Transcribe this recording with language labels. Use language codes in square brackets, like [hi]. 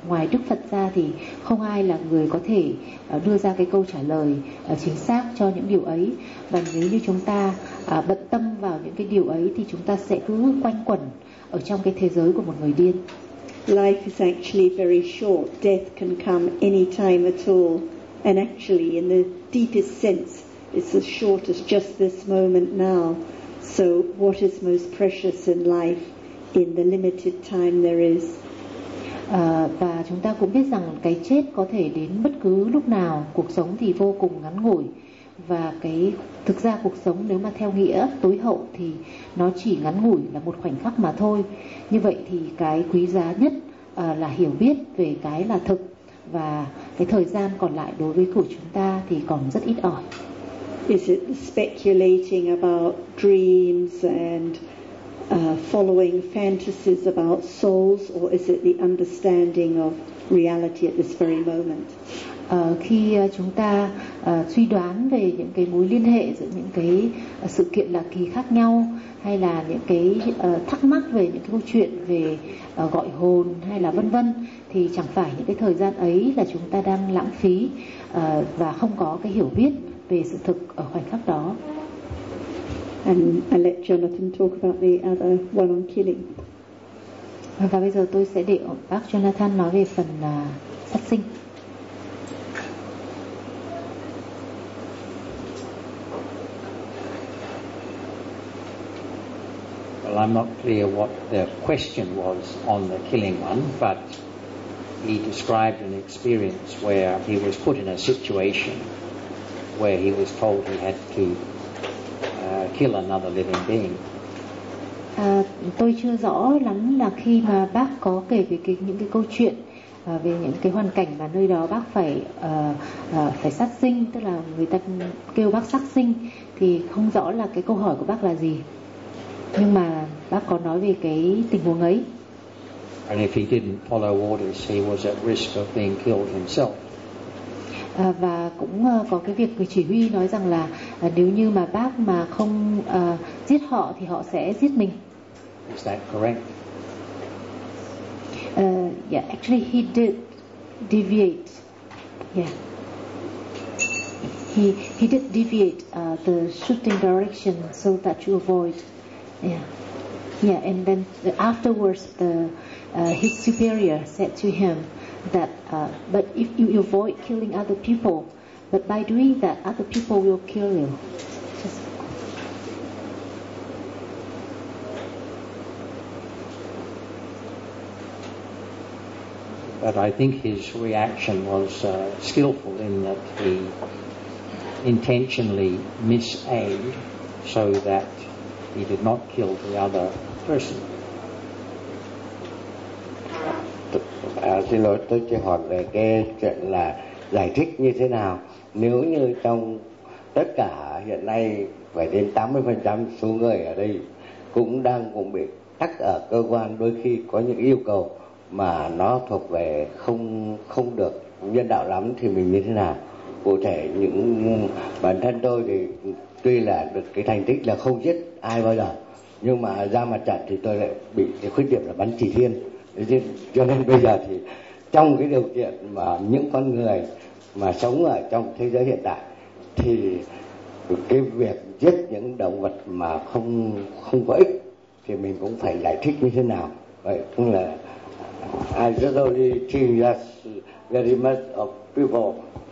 [vi] Ngoài Đức Phật ra thì không ai là người có thể đưa ra cái câu trả lời chính xác cho những điều ấy. Và nếu như chúng ta bận tâm vào những cái điều ấy thì chúng ta sẽ cứ quanh quẩn ở trong cái thế giới của một người điên. [en] Life is actually very short. Death can come any time at all. And actually, in the deepest sense, it's as short as just this moment now. So what is most precious in life in the limited time there is? [vi] Và chúng ta cũng biết rằng cái chết có thể đến bất cứ lúc nào. Cuộc sống thì vô cùng ngắn ngủi. Và cái thực ra cuộc sống nếu mà theo nghĩa tối hậu thì nó chỉ ngắn ngủi là một khoảnh khắc mà thôi. Như vậy thì cái quý giá nhất là hiểu biết về cái là thực, và cái thời gian còn lại đối với của chúng ta thì còn rất ít ỏi. [en] Is it speculating about dreams and following fantasies about souls, or is it the understanding of reality at this very moment? [vi] Khi chúng ta suy đoán về những cái mối liên hệ giữa những cái sự kiện là kỳ khác nhau, hay là những cái thắc mắc về những cái câu chuyện về gọi hồn hay là vân vân, thì chẳng phải những cái thời gian ấy là chúng ta đang lãng phí và không có cái hiểu biết về sự thực ở khoảnh khắc đó. [en] And I let Jonathan talk about the other one on killing. [vi] Và bây giờ tôi sẽ để bác Jonathan nói về phần sát sinh. [en] Well, I'm not clear what the question was on the killing one, but he described an experience where he was put in a situation where he was told he had to kill another living being. [vi] Tôi chưa rõ lắm là khi mà bác có kể về cái, những cái câu chuyện về những cái hoàn cảnh mà nơi đó bác phải phải sát sinh, tức là người ta kêu bác sát sinh, thì không rõ là cái câu hỏi của bác là gì. Nhưng mà bác có nói về cái tình huống ấy. [en] And if he didn't follow orders, he was at risk of being killed himself. [vi] Và cũng có cái việc người chỉ huy nói rằng là nếu như mà bác mà không giết họ thì họ sẽ giết mình. [en] Is that correct? Yeah, actually he did deviate. Yeah. He did deviate the shooting direction so that you avoid. Yeah. Yeah, and then afterwards the his superior said to him that but if you avoid killing other people, but by doing that other people will kill you. But I think his reaction was skillful in that he intentionally misaimed so that he did not kill the other person. [vi] Xin lỗi, tôi chỉ hỏi về cái chuyện là giải thích như thế nào nếu như trong tất cả hiện nay phải đến 80% số người ở đây cũng bị tắc ở cơ quan, đôi khi có những yêu cầu mà nó thuộc về không được nhân đạo lắm, thì mình như thế nào? Cụ thể những bản thân tôi thì tuy là được cái thành tích là không giết ai bao giờ, nhưng mà ra mặt trận thì tôi lại bị cái khuyết điểm là bắn chỉ thiên. Cho nên bây giờ thì trong cái điều kiện mà những con người mà sống ở trong thế giới hiện tại thì cái việc giết những động vật mà không có ích thì mình cũng phải giải thích như thế nào. Vậy cũng là [en] I just only curious very much of people.